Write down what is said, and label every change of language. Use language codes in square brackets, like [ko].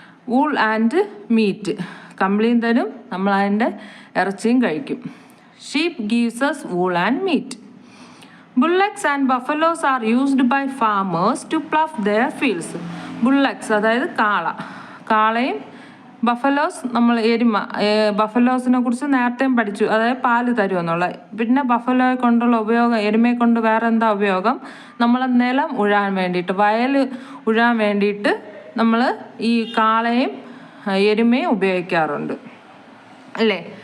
[en] wool and meat, [ml] കമ്പിളിയും തരും, നമ്മൾ അതിൻ്റെ ഇറച്ചിയും കഴിക്കും. [en] Sheep gives us wool and meat. Bullocks and buffaloes are used by farmers to plough their fields. [ml] Bullocks അതായത് കാളയും buffaloes, നമ്മൾ എരുമ. ബഫലോസിനെ കുറിച്ച് നേരത്തെയും പഠിച്ചു, അതായത് പാല് തരുമെന്നുള്ള. പിന്നെ ബഫലോയെ കൊണ്ടുള്ള ഉപയോഗം, എരുമയെ കൊണ്ട് വേറെ എന്താ ഉപയോഗം? നമ്മളെ നിലം ഉഴാൻ വേണ്ടിയിട്ട്, വയൽ ഉഴാൻ വേണ്ടിയിട്ട് നമ്മൾ ഈ കാളയും എരുമയും ഉപയോഗിക്കാറുണ്ട് അല്ലേ.